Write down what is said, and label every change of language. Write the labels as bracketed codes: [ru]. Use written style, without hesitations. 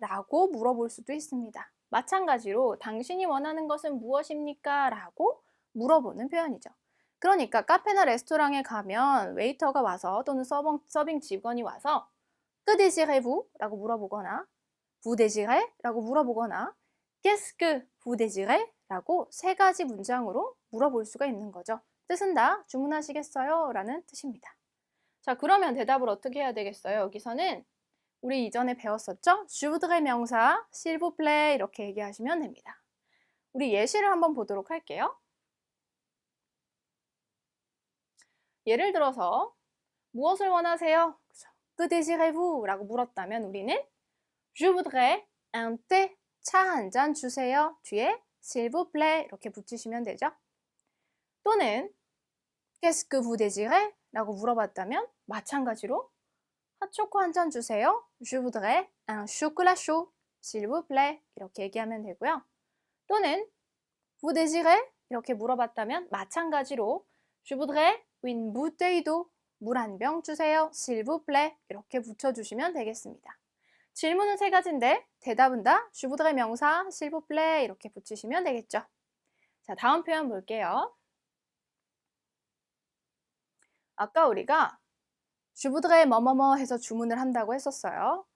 [ko] 라고 물어볼 수도 있습니다. 마찬가지로 당신이 원하는 것은 무엇입니까? 라고 물어보는 표현이죠. 그러니까 카페나 레스토랑에 가면 웨이터가 와서 또는 서빙 직원이 와서 [fr] Que désirez-vous? [ko] 라고 물어보거나 [fr] vous désirez? [ko] 라고 물어보거나 [fr] qu'est-ce que vous désirez? [ko] 라고 세 가지 문장으로 물어볼 수가 있는 거죠. 뜻은 다 주문하시겠어요? 라는 뜻입니다. 자, 그러면 대답을 어떻게 해야 되겠어요? 여기서는 우리 이전에 배웠었죠? [fr] je voudrais 명사, s'il vous plaît [ko] 이렇게 얘기하시면 됩니다. 우리 예시를 한번 보도록 할게요. 예를 들어서 무엇을 원하세요? [fr] que désirez-vous? [ko] 라고 물었다면 우리는 [fr] je voudrais un thé, [ko] 차 한 잔 주세요. 뒤에 [fr] s'il vous plaît [ko] 이렇게 붙이시면 되죠. [fr] 또는 qu'est-ce que vous désirez? [ko] 라고 물어봤다면 마찬가지로 핫초코 한 잔 주세요. [fr] Je voudrais un chocolat chaud, s'il vous plaît. [ko] 이렇게 얘기하면 되고요. [fr] 또는 vous désirez? [ko] 이렇게 물어봤다면 마찬가지로 [fr] Je voudrais une bouteille d'eau. [ko] 물 한 병 주세요. [fr] S'il vous plaît. [ko] 이렇게 붙여주시면 되겠습니다. 질문은 세 가지인데 대답은 다 [fr] Je voudrais [ko] 명사, [fr] s'il vous plaît. [ko] 이렇게 붙이시면 되겠죠. 자, 다음 표현 볼게요. 아까 우리가 [fr] Je voudrais [ko] 뭐뭐뭐 해서 주문을 한다고 했었어요.